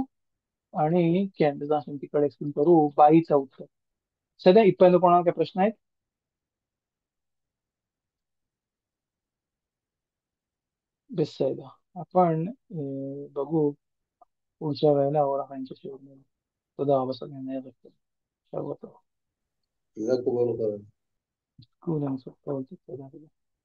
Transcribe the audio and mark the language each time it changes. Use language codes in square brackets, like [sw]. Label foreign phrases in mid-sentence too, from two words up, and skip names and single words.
[mr] आणि कॅनडा तिकडे एक्सप्लेन करू बाईचा उत्तर. सध्या इथपर्यंत कोणाला काही प्रश्न आहेत? [he] בסדר. [mr] आपण बघू पुढच्या वेळेला ओळखांच्या शेवटी. [he] תודה רבה סגן ערב טוב. שבוע טוב. [ar] جزاكم الله خيرا. [he] כולם סוף טוב. תודה רבה.